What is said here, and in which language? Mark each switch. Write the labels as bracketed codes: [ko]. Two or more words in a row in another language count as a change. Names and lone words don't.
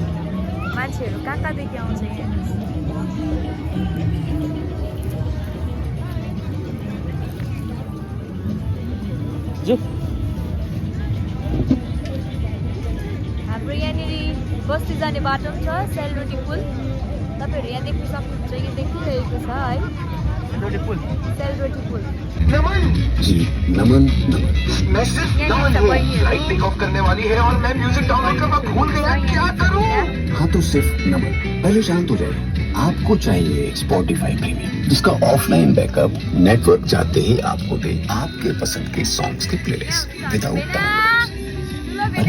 [ne] मान्छेहरू कहाँ कहाँदेखि आउँछ यहाँ। हाम्रो यहाँनिर बस्ती जाने बाटो पनि छ, सेलरोटी पुल। तपाईँहरू यहाँ देख्न सक्नुहुन्छ, यो देखिरहेको छ है सेलरोटी पुल। [hi] जी नमन मैं सिर्फ लाइट [en] take off [hi] करने वाली है और मैं [en] music download [hi] करना भूल गया, क्या करूं? हाँ तो सिर्फ नमन, पहले शांत हो जाए। आपको चाहिए स्पॉटिफाई प्रीमियम, जिसका [en] offline backup network [hi] जाते ही आपको दे आपके पसंद के सॉन्ग्स की प्लेलिस्ट [en] without download.